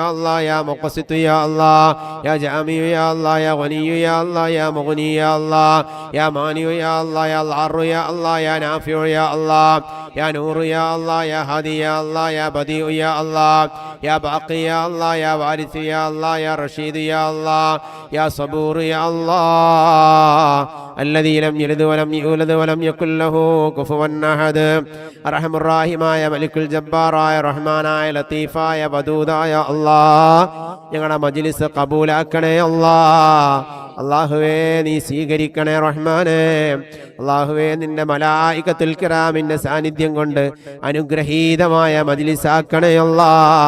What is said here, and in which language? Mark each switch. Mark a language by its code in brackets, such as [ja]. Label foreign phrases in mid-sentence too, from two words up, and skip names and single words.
[ar] الله يا مقسط يا الله يا جامع يا الله يا غني يا الله يا مغني يا الله يا مانع يا الله يا العر يا الله يا نافع يا الله يا نور يا الله يا هادي يا الله يا بديع يا الله يا باقي يا الله يا وارث يا الله يا رشيد يا الله يا صبور يا الله الذي لم يلد ولم يولد ولم يكن له كفوا أحد أرحم الراحماയ [ml] മലിക്കുൽ ജബ്ബാറായ റഹ്മാനായ ലത്തീഫായ വദൂദായ അല്ലാഹ് ഞങ്ങളുടെ മജ്ലിസ് കബൂലാക്കണേ അല്ലാഹ്. അല്ലാഹുവേ നീ സ്വീകരിക്കണേ റഹ്മാനേ. അല്ലാഹുവേ നിന്റെ മലായികത്തുൽ കിറാമിന്റെ സാന്നിധ്യം കൊണ്ട് അനുഗ്രഹീതമായ മജ്ലിസാക്കണേ അല്ലാഹ്.